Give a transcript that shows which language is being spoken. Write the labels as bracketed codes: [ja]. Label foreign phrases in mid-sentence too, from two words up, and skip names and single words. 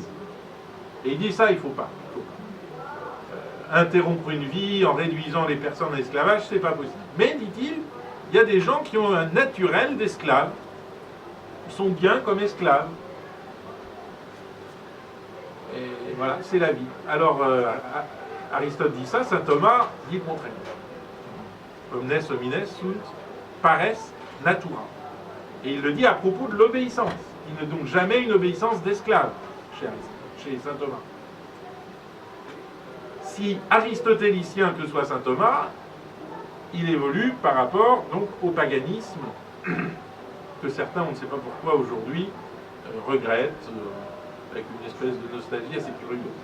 [fr] Et il dit ça, il ne faut pas. Interrompre une vie en réduisant les personnes à l'esclavage, c'est pas possible. Mais, dit-il, il y a des gens qui ont un naturel d'esclaves. Ils sont bien comme esclaves. Et voilà, c'est la vie. Alors, Aristote dit ça, saint Thomas dit le contraire. [la] Omnes homines sunt pares natura. [fr] Et il le dit à propos de l'obéissance. Il n'est donc jamais une obéissance d'esclave chez saint Thomas. Si aristotélicien que soit saint Thomas, il évolue par rapport donc au paganisme que certains, on ne sait pas pourquoi aujourd'hui, regrettent avec une espèce de nostalgie assez curieuse.